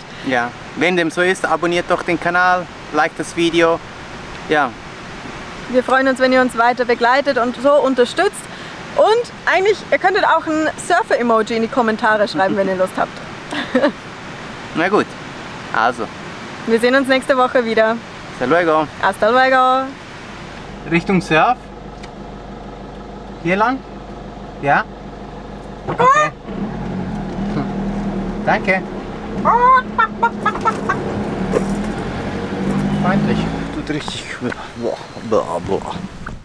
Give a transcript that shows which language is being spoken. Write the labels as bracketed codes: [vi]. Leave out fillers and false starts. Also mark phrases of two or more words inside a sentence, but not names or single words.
[de] ja, wenn dem so ist, abonniert doch den Kanal, liked das Video. Ja, Wir freuen uns, wenn ihr uns weiter begleitet und so unterstützt. Und eigentlich, ihr könntet auch ein Surfer-Emoji in die Kommentare schreiben, wenn ihr Lust habt. na gut. Also, Wir sehen uns nächste Woche wieder. [es] hasta luego. Hasta luego! [de] Richtung Surf. Hier lang? Ja? Okay. Danke. Freundlich. Tut richtig. Boah, boah, boah.